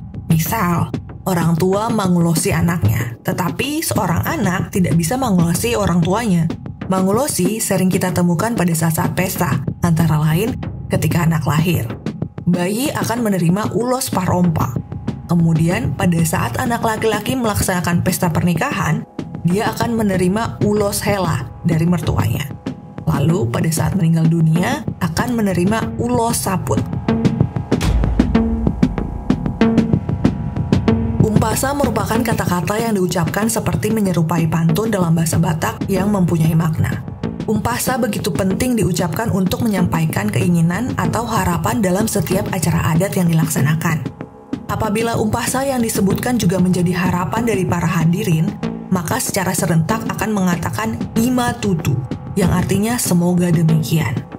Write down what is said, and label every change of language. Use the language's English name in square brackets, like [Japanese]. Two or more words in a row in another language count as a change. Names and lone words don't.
[Indonesian] Misal, orang tua mangulosi anaknya, tetapi seorang anak tidak bisa mangulosi orang tuanya. Mangulosi sering kita temukan pada saat-saat pesta, antara lain ketika anak lahir. Bayi akan menerima ulos parompa. Kemudian, pada saat anak laki-laki melaksanakan pesta pernikahan, dia akan menerima ulos hela dari mertuanya. Lalu, pada saat meninggal dunia, akan menerima ulos saput. Umpasa merupakan kata-kata yang diucapkan seperti menyerupai pantun dalam bahasa Batak yang mempunyai makna. Umpasa begitu penting diucapkan untuk menyampaikan keinginan atau harapan dalam setiap acara adat yang dilaksanakan. Apabila umpasa yang disebutkan juga menjadi harapan dari para hadirin, maka secara serentak akan mengatakan [Batak Toba] Ima Tutu, [Indonesian] yang artinya semoga demikian.